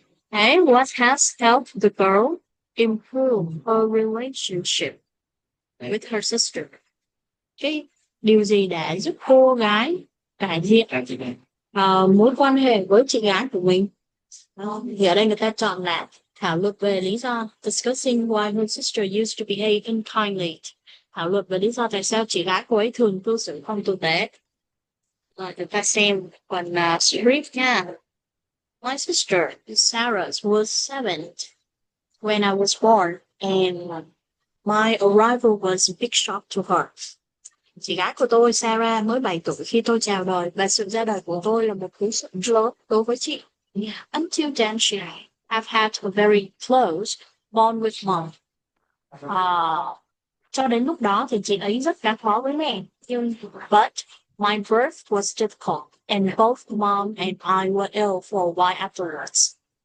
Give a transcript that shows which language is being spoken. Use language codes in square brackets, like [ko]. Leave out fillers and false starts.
[en] Okay, what has helped the girl improve her relationship with her sister? [vi] Cái điều gì đã giúp cô gái cải thiện mối quan hệ với chị gái của mình? Thì ở đây người ta chọn là thảo luận về lý do. [en] Discussing why her sister used to behave unkindly. [vi] Thảo luận về lý do tại sao chị gái cô ấy thường cư xử không tử tế. Rồi chúng ta xem phần script nha. [en] My sister, Sarah, was 7 when I was born, and my arrival was a big shock to her. [vi] Chị gái của tôi, Sarah, mới 7 tuổi khi tôi chào đời, và sự ra đời của tôi là một cú sốc lớn đối với chị. [en] Until then, she have had a very close bond with mom. [vi] Cho đến lúc đó thì chị ấy rất gắn bó với mẹ. [en] But my birth was difficult, and both mom and I were ill for a while afterwards.